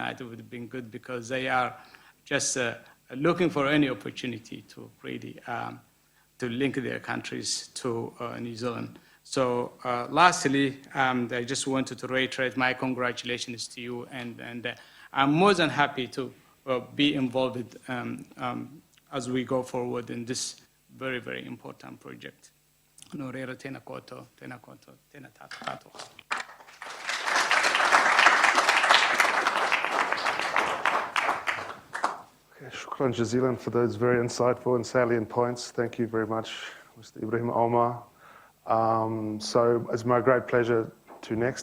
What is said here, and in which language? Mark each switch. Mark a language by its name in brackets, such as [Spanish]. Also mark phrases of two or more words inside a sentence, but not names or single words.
[English] It would have been good, because they are just looking for any opportunity to really to link their countries to New Zealand. So lastly, I just wanted to reiterate my congratulations to you, and I'm more than happy to be involved as we go forward in this very, very important project. [Māori] No reira tēnā koutou, tēnā tātou katoa. [English] Okay, [Arabic] شكرا جزيلا [English] for those very insightful and salient points. Thank you very much, Mr. Ibrahim Omar. So it's my great pleasure to next.